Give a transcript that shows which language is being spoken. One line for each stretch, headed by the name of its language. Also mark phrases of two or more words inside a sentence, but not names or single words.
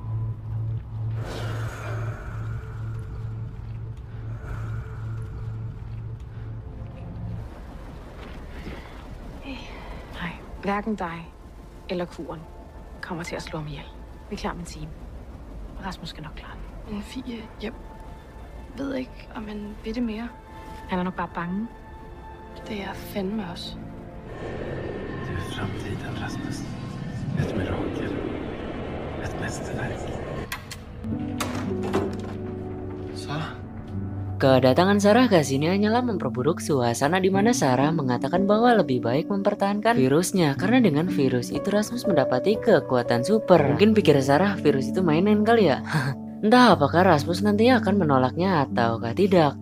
Danish: Nej, hverken dig eller kuren kommer til at slå ham ihjel. Vi er klar med en time. Rasmus skal nok klare den. Men Fie, jeg ved ikke, om han ved det mere. Han er nok bare bange. Det er jeg fandme også.
Swedish: Du är framtiden, Rasmus. Ett mirakel. Ett mästerverk. Sarah?
Indonesian: Kedatangan Sarah ke sini hanyalah memperburuk suasana di mana Sarah mengatakan bahwa lebih baik mempertahankan virusnya karena dengan virus itu Rasmus mendapati kekuatan super. Mungkin pikir Sarah virus itu mainan kali ya. Entah apakah Rasmus nantinya akan menolaknya ataukah tidak.